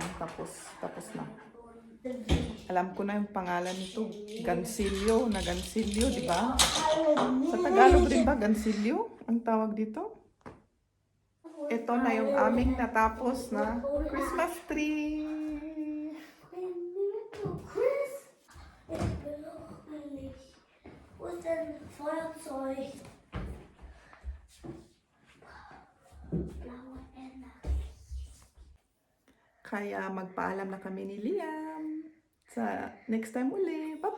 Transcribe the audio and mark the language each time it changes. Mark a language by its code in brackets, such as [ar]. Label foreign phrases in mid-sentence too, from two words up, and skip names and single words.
[tl] Tapos na. Alam ko na yung pangalan nito. Gansilyo. Na gansilyo, di ba? Sa Tagalog rin ba, gansilyo? Ang tawag dito? Ito na yung aming natapos na Christmas tree. [de] Und ein Feuerzeug. Blaue Ende. [tl] Kaya magpaalam na kami ni Liam. Sa [en] next time [tl] ulit.